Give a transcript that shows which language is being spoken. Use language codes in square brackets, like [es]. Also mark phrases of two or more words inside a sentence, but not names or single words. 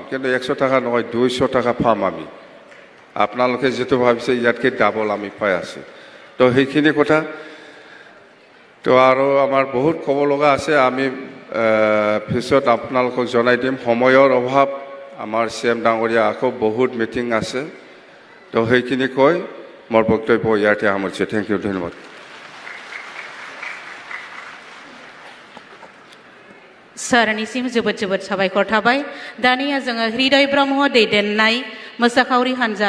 [as] পাম কিন্তু 100 টকা নহয় 200 টকা পাম আমি আপোনালোকে যিটো ভাবিছে ইয়াতকৈ ডাবল আমি পাই আছোঁ তো সেইখিনি কথা তো আৰু আমাৰ বহুত ক'ব লগা আছে আমি পিছত আপোনালোকক জনাই দিম সময়ৰ অভাৱ আমাৰ CM ডাঙৰীয়া আকৌ বহুত মিটিং আছে তো সেইখিনি কৈ মোৰ বক্তব্য ইয়াতে সামৰিছোঁ [en] thank you [as] ধন্যবাদ [brx] सारनिसिम जोबोद जोबोद साबायखर थाबाय दानिया जोङो हृदय ब्रह्म दैदेननाय मोसाखावरि हान्जा